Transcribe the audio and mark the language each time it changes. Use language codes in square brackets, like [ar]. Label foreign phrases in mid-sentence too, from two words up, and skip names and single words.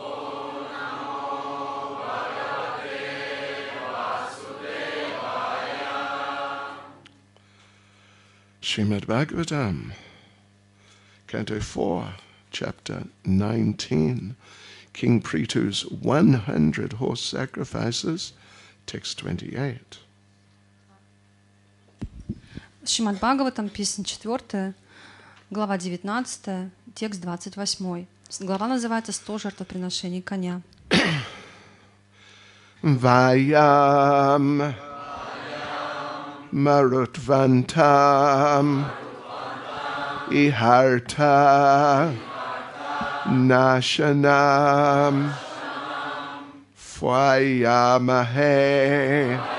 [en] Srimad Bhagavatam, Canto 4, Chapter 19, King Prithu's 100 horse sacrifices, Text 28. [ru] Шримад Бхагаватам, песня 4, глава 19, текст 28. Глава называется «100 жертвоприношений коня». [sa] Vayam Marutvantam Iharta Nashanam Fwayamahe